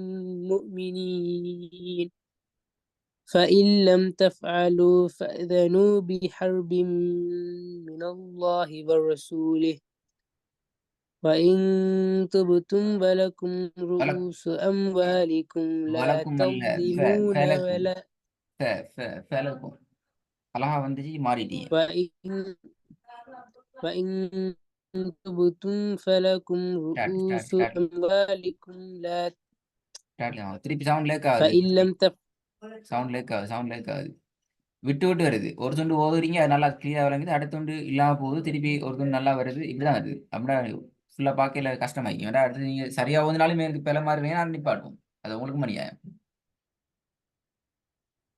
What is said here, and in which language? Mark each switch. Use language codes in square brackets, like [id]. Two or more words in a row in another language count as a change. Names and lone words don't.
[ar] مؤمنين فإن لم تفعلوا فأذنوا بحرب من الله ورسوله وإن تبتم فلكم رؤوس أموالكم لا تظلمون ولا [ta] அழகா வந்துச்சு மாறிட்டீங்க. [ar] وإن تبتم فلكم رؤوس أموالكم لا [ta] திருப்பி [en] sound lag [ta] ஆகுது. [ar] فإن لم [en] sound lag [ta] ஆகுது. விட்டு விட்டு வருது. ஒரு துண்டு ஓதுறீங்க, அது நல்லா கிளியரா விளங்குது. அடுத்த துண்டு இல்லாம போகுது. திருப்பி ஒரு துண்டு நல்லா வருது. இப்படிதான் வருது. அப்படின்னா ஃபுல்லா பார்க்கல கஷ்டமாயிக்கும். ஏன்னா அடுத்து நீங்க சரியா ஓதுனாலும் எனக்கு பிள்ளை மாதிரி வேணும் நிப்பாட்டும். அது உங்களுக்கு மணியாயம்.